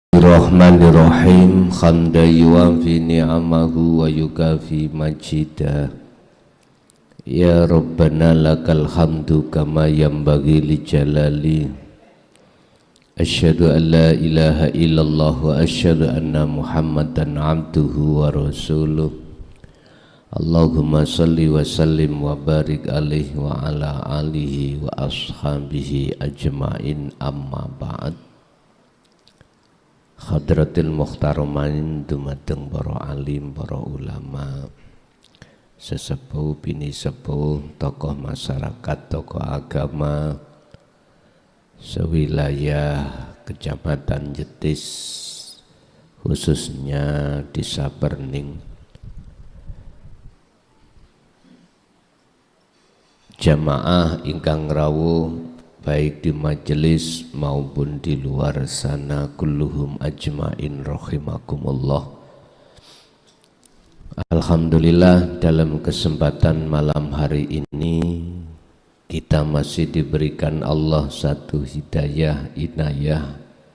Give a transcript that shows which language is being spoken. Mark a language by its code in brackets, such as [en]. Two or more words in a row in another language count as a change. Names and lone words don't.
[ar] بسم الله الرحمن الرحيم. حمدا يوافي نعمه ويكافئ مزيده. يا ربنا لك الحمد كما ينبغي لجلال. أشهد أن لا إله إلا الله وأشهد أن محمدا عبده ورسوله. اللهم صل وسلم وبارك عليه وعلى آله وأصحابه أجمعين، أما بعد. حضرة المحترمين [jv] dumateng para alim, para ulama, sesepuh, bini sepuh, tokoh masyarakat, tokoh agama sewilayah Kecamatan Jetis, khususnya Desa Perning, jamaah ingkang rawuh [id] baik di majelis maupun di luar sana, [ar] كلهم أجمعين رحمكم الله. [id] Alhamdulillah, dalam kesempatan malam hari ini kita masih diberikan Allah satu hidayah, inayah,